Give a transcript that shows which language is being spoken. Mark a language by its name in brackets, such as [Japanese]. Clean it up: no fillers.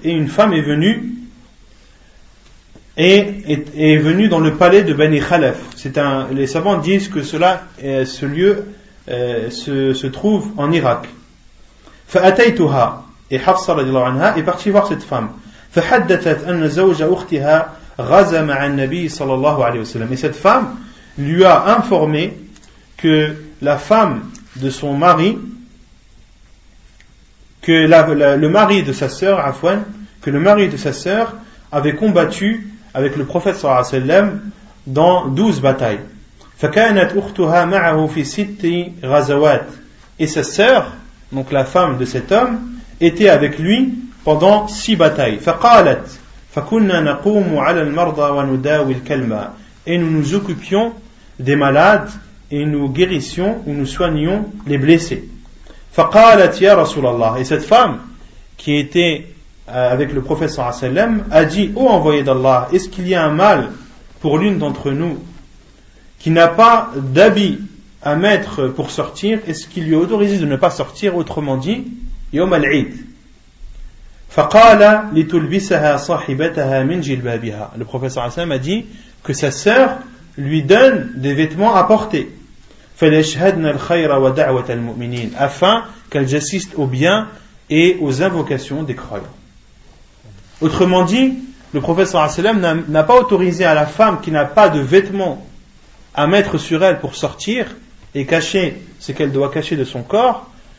[French] Et une femme est venue est venue dans le palais de Bani Khalaf. Les savants disent que ce lieu se trouve en Irak. [Arabic] فأتيتها. [French] Et Hafsa radiyallahu anha est partie voir cette femme. [Arabic] فحدثت أن زوج أختها غزا مع النبي صلى الله عليه وسلم. [French] Et cette femme lui a informé que la femme de son mari, que le mari de sa sœur, que le mari de sa sœur avait combattu avec le prophète sallallahu alayhi wa sallam dans 12 batailles. [Arabic] فكانت أختها معه في 6 غزوات. [French] Et sa sœur, donc la femme de cet homme, était avec lui pendant 6 batailles. [Arabic] فقالت فكنا نقوم على المرضى ونداوي الكلمة. [French] Et nous nous occupions des malades et nous guérissions ou nous soignions les blessés. [Arabic] فقالت يا رسول الله. [French] Et cette femme qui était avec le prophète sallallahu alayhi wa sallam a dit, ô envoyé d'Allah, est-ce qu'il y a un mal pour l'une d'entre nous qui n'a pas d'habit à mettre pour sortir? Est-ce qu'il lui est autorisé de ne pas sortir? Autrement dit, [Arabic] يوم العيد. فقال لتلبسها صاحبتها من جلبابها. [French] Le prophète sallallahu alayhi wa sallam a dit que sa sœur lui donne des vêtements à porter. [Arabic] فليشهدن الخير ودعوة المؤمنين. [French] Afin qu'elles assistent au bien et aux invocations des croyants. Autrement dit, le prophète sallallahu alayhi wa sallam n'a pas autorisé à la femme qui n'a pas de vêtements à mettre sur elle pour sortir et cacher ce qu'elle doit cacher de son corps.